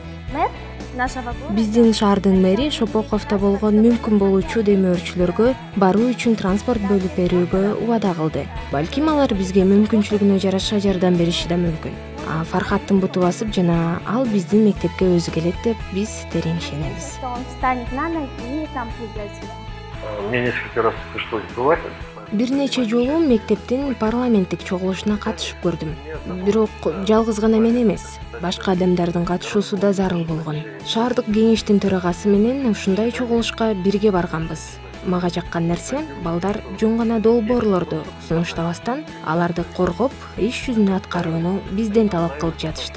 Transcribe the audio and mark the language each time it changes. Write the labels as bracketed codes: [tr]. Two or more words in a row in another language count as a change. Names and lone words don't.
[ky] Биздин шаардын мэри Шопоковдо болгон мүмкүн болуучу демөөрчүлөргө баруу үчүн транспорт бөлүп берүүгө убада кылды. Балким алар бизге мүмкүнчүлүгүнө жараша жардам бериши да мүмкүн. Фархаттын буту басып жана ал биздин мектепке өзү келет деп биз терең ишенебиз. [ru] Мне несколько раз пришлось бывать. [ky] Бир нече жолу мектептин парламенттик чогулушуна катышып көрдүм. Бирок жалгыз гана мен эмес, башка адамдардын катышуусу да зарыл болгон. Шаардык кеңештин төрагасы менен ушундай чогулушка бирге барганбыз. Мага жаккан нерсе, балдар жөн гана долбоорлорду сунуштабастан, аларды коргоп, иш жүзүнө аткарууну бизден талап кылып жатышты.